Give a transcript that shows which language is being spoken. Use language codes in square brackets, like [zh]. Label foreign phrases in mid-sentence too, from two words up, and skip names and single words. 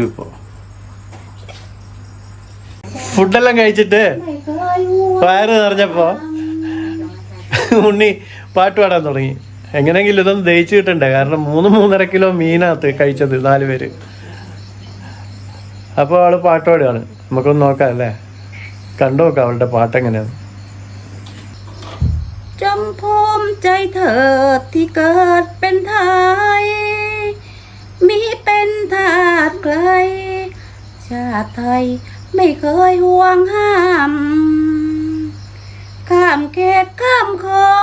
[ml] ഇപ്പോൾ ഫുഡെല്ലാം കഴിച്ചിട്ട് വയറ് നിറഞ്ഞപ്പോൾ ഉണ്ണി പാട്ട് പാടാൻ തുടങ്ങി. എങ്ങനെയെങ്കിലും ഇതൊന്നും ദഹിച്ചു കിട്ടണ്ടേ, കാരണം 3-3.5 കിലോ മീനകത്ത് കഴിച്ചത് 4 പേര്. അപ്പോൾ അവൾ പാട്ട് പാടുകയാണ്. നമുക്കൊന്ന് നോക്കാം അല്ലേ, കണ്ടു നോക്കാം അവളുടെ പാട്ട് എങ്ങനെയാണ്. [th] จงภูมิใจเถิดที่เกิดเป็นไทยมีเป็นทาสใครชาติไทยไม่เคยห่วงห้ามข้ามเขตข้ามของ